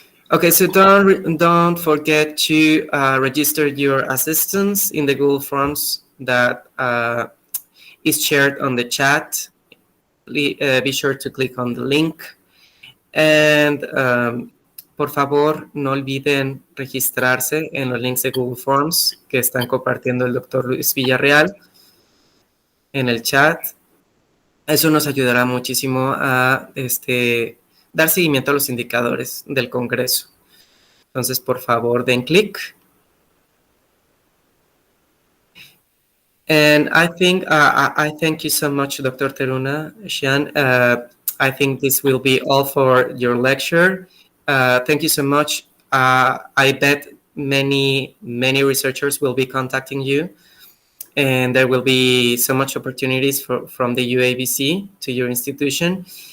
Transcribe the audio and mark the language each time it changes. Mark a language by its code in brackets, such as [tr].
[en] Okay, so don't forget to register your assistants in the Google Forms that is shared on the chat. Be sure to click on the link. [es] And por favor, no olviden registrarse en los links de Google Forms que están compartiendo el doctor Luis Villarreal en el chat. Eso nos ayudará muchísimo a dar seguimiento a los indicadores del Congreso. Entonces, por favor, den clic. [en] And I think I thank you so much, Dr. Teruna, Siahaan. I think this will be all for your lecture. Thank you so much. I bet many researchers will be contacting you, and there will be so much opportunities from the UABC to your institution.